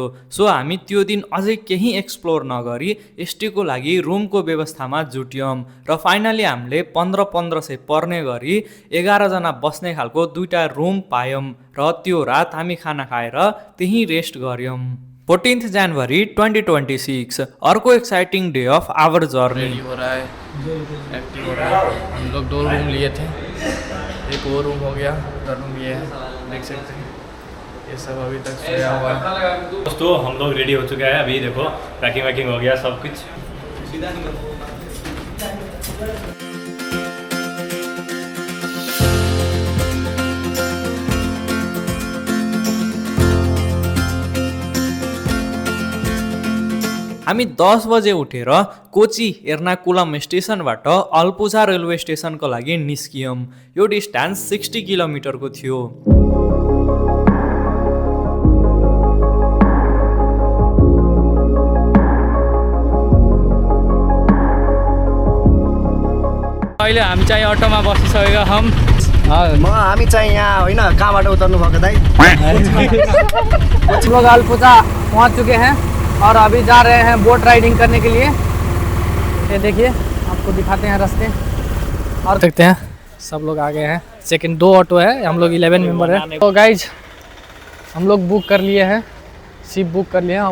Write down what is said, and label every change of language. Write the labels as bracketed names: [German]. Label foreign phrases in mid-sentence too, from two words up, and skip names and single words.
[Nepali] सो हामी त्यो दिन अझै केही एक्सप्लोर नगरी स्टेको लागि रुमको व्यवस्थामा जुट्यौँ। र फाइनली हामीले 1500 पर्ने गरी 11 जना बस्ने खालको 2टा रुम पायौँ। र त्यो रात हामी खाना खाएर त्यहीँ रेस्ट गऱ्यौँ। 14 जनवरी 2026 अर्को [English] exciting day of our journey. [Hindi] हो रहा है, एक्टिव हो रहा है। हम लोग 2 रूम लिए थे, एक वो रूम हो गया, रूम ये है, देख सकते हैं। ये सब अभी तक सोया हुआ है। दोस्तों हम लोग रेडी हो चुके हैं। अभी देखो पैकिंग वैकिंग हो गया सब कुछ। [Nepali] हामी 10 बजे उठेर कोची एर्नाकुलम स्टेसनबाट अल्पुझा रेलवे स्टेसनको लागि निस्कियौँ। यो डिस्टेन्स 60 किलोमिटरको थियो। अहिले हामी चाहिँ अटोमा बसिसकेका छौँ। हामी चाहिँ यहाँ होइन कहाँबाट उतर्नु भएको दाइ? [Hindi] लोग अल्पुझा पहुँच चुके हैं और अभी जा रहे हैं [English] boat riding [Hindi] करने के लिए। ये देखिए आपको दिखाते हैं रास्ते और देखते हैं सब लोग आ गए हैं। सेकंड 2 ऑटो है, हम लोग 11 मेंबर है। तो गाइज हम लोग बुक कर लिए हैं, [English] ship book [Hindi] कर लिए हैं।